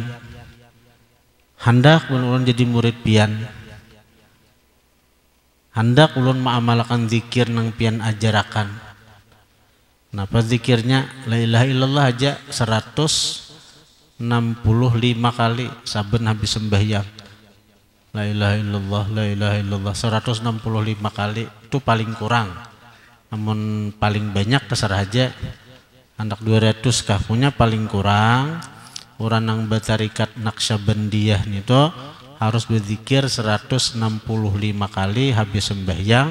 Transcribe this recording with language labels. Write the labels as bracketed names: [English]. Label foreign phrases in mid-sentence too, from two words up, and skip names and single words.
[Banjar] Hendak ulun jadi murid pian. Hendak ulun maamalkan zikir nang pian ajarakan. Napa zikirnya? [Arabic] لا إله إلا الله [Banjar] aja 165 kali saben habis sembahyang. [Arabic] لا إله إلا الله, لا إله إلا الله [Banjar] 165 kali itu paling kurang. Namun paling banyak terserah aja. Hendak 200 kah punya paling kurang. Orang nang batarikat Naqsyabandiyah nito harus berzikir 165 kali habis sembahyang.